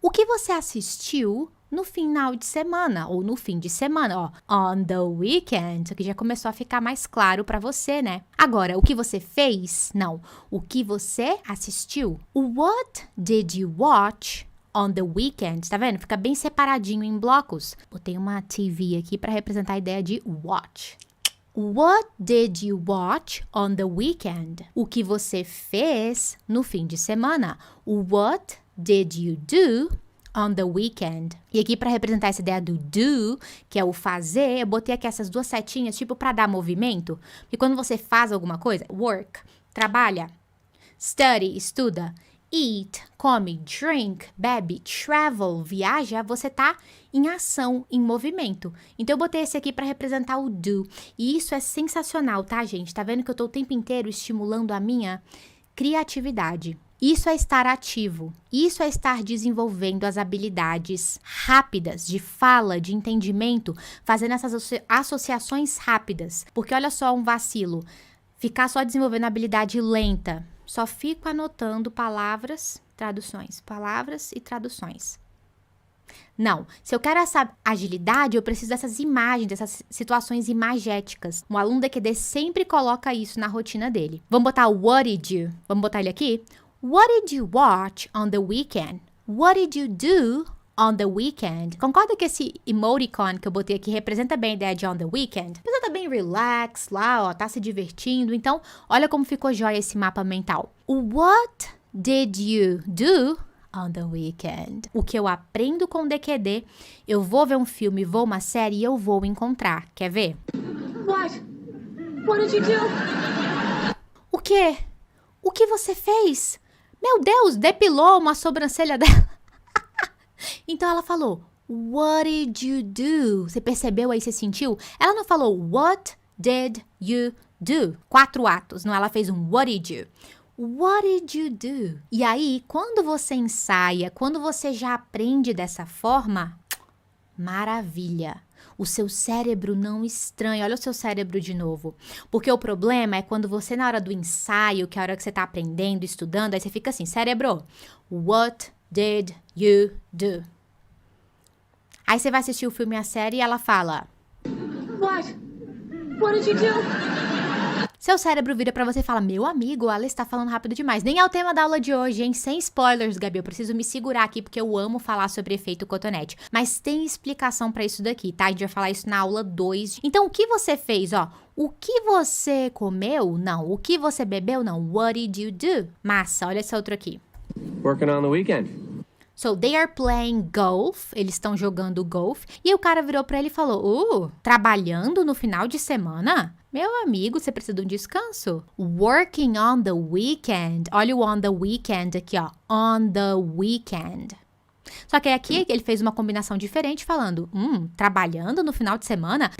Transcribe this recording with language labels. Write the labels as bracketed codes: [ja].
[pt] O que você assistiu no final de semana, ou no fim de semana, ó, [en] on the weekend, [pt] isso aqui já começou a ficar mais claro pra você, né? Agora, o que você fez? Não. O que você assistiu? [en] What did you watch on the weekend? [pt] Tá vendo? Fica bem separadinho em blocos. Botei uma TV aqui pra representar a ideia de watch. [en] What did you watch on the weekend? [pt] O que você fez no fim de semana? [en] What did you do on the weekend? [pt] E aqui para representar essa ideia do do, que é o fazer, eu botei aqui essas duas setinhas, tipo para dar movimento. Porque quando você faz alguma coisa, work, trabalha, study, estuda, eat, come, drink, bebe, travel, viaja, você tá em ação, em movimento. Então, eu botei esse aqui para representar o do. E isso é sensacional, tá, gente? Tá vendo que eu tô o tempo inteiro estimulando a minha criatividade. Isso é estar ativo. Isso é estar desenvolvendo as habilidades rápidas de fala, de entendimento, fazendo essas associações rápidas. Porque olha só um vacilo. Ficar só desenvolvendo habilidade lenta. Só fico anotando palavras, traduções. Palavras e traduções. Não, se eu quero essa agilidade, eu preciso dessas imagens, dessas situações imagéticas. Um aluno DQD sempre coloca isso na rotina dele. Vamos botar o [en] what did you? [pt] Vamos botar ele aqui? [en] What did you watch on the weekend? What did you do on the weekend? [pt] Concorda que esse emoticon que eu botei aqui representa bem a ideia de [en] on the weekend? [pt] A pessoa tá bem relax lá, ó, tá se divertindo. Então, olha como ficou jóia esse mapa mental. [en] What did you do on the weekend? [pt] O que eu aprendo com DQD, eu vou ver um filme, vou uma série e eu vou encontrar. Quer ver? [en] What? What did you do? [pt] O quê? O que você fez? Meu Deus, depilou uma sobrancelha dela. Então ela falou, [en] what did you do? [pt] Você percebeu aí, você sentiu? Ela não falou, [en] what did you do? [pt] 4 atos, não, ela fez um [en] what did you? What did you do? [pt] E aí, quando você ensaia, quando você já aprende dessa forma, maravilha! O seu cérebro não estranha. Olha o seu cérebro de novo. Porque o problema é quando você, na hora do ensaio, que é a hora que você tá aprendendo, estudando, aí você fica assim, cérebro, [en] what did you do? [pt] Aí você vai assistir o filme e a série e ela fala... [en] What? What did you do? [pt] Seu cérebro vira pra você e fala, meu amigo, ela está falando rápido demais. Nem é o tema da aula de hoje, hein? Sem spoilers, Gabi. Eu preciso me segurar aqui porque eu amo falar sobre efeito cotonete. Mas tem explicação pra isso daqui, tá? A gente vai falar isso na aula 2. Então, o que você fez, ó? O que você comeu? Não. O que você bebeu? Não. [en] What did you do? [pt] Massa, olha esse outro aqui. [en] Working on the weekend. So, they are playing golf. [pt] Eles estão jogando golf. E o cara virou pra ele e falou, trabalhando no final de semana? Meu amigo, você precisa de um descanso. [en] Working on the weekend. [pt] Olha o [en] on the weekend [pt] aqui, ó. [en] On the weekend. [pt] Só que aqui ele fez uma combinação diferente falando, trabalhando no final de semana?